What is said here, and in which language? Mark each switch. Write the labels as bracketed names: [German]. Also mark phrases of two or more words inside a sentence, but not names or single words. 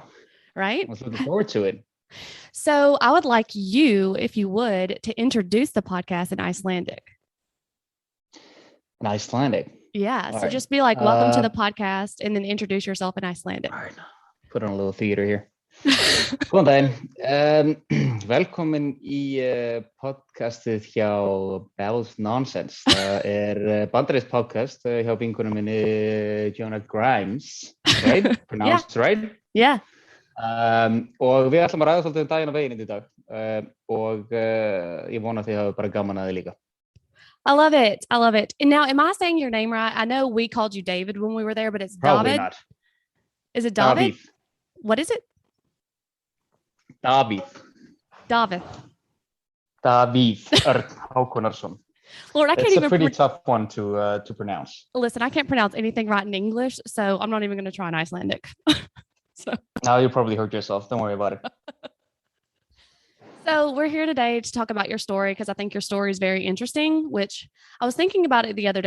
[English] right? I was looking forward to it. So I would like you, if you would, to introduce the podcast in Icelandic. In Icelandic. Yeah. All So right. just be like, welcome to the podcast, and then introduce yourself in Icelandic. All right. Put on a little theater here. [Icelandic] Góðan daginn. Velkomin í podcastið hjá Babbles Nonsense. Það bandarískt podcast hjá vinkonum minni Jonah Grimes, right? Pronounced right? Yeah. Og við ætlum að ræða svolítið daginn og veginn í dag. Og ég vona að þið hafa bara gaman að þið líka. [English] I love it. I love it. And now, am I saying your name right? I know we called you David when we were there, but it's Probably David. not. Is it David? Davíð. What is it? Davíð. David. Davíð Hákonarson. Lord, I can't It's even a pretty tough one to pronounce. listen. I can't pronounce anything right in English, so I'm not even going to try in Icelandic. So. Now you probably hurt yourself. Don't worry about it. So we're here today to talk about your story because I think your story is very interesting, which I was thinking about it the other day.